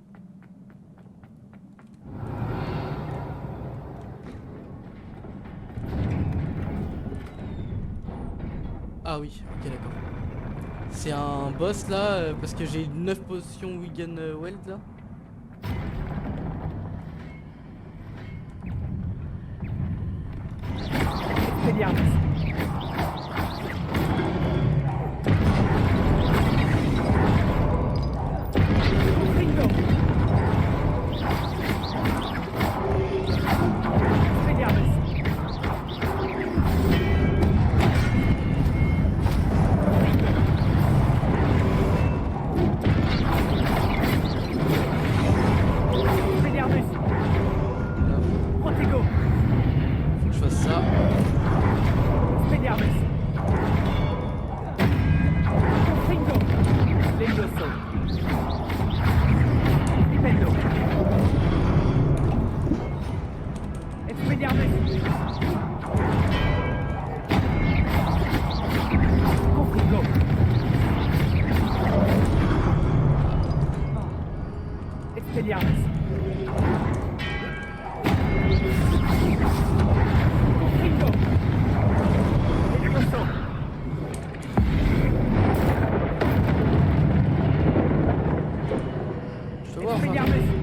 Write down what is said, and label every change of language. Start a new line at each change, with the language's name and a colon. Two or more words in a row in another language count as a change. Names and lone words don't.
French: Ah oui, ok d'accord. C'est un boss là, parce que j'ai 9 potions Wigan Weld là. Expelliarmus. Ringo. Expelliarmus. Expelliarmus. Là, Protego. faut que je fasse ça. Expelliarmus. Ringo. Levioso. Dipendo. Expelliarmus. Confringo. Expelliarmus. Confringo. Levioso. Je peux voir enfin. Expelliarmus.